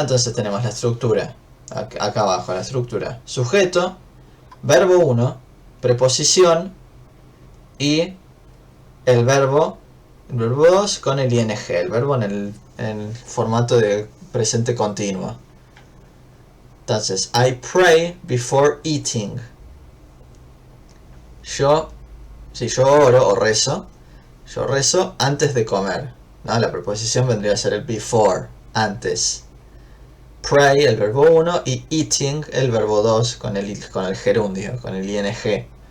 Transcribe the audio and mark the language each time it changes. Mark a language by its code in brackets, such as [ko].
[es] Entonces tenemos la estructura, acá abajo la estructura, sujeto, verbo 1, preposición y el verbo 2 con el ing, el verbo en el formato de presente continuo. [en] Entonces, I pray before eating. [es] Yo oro o rezo, yo rezo antes de comer, ¿no? La preposición vendría a ser el before, antes. Pray, el verbo 1, y eating, el verbo 2 con el gerundio, con el ing.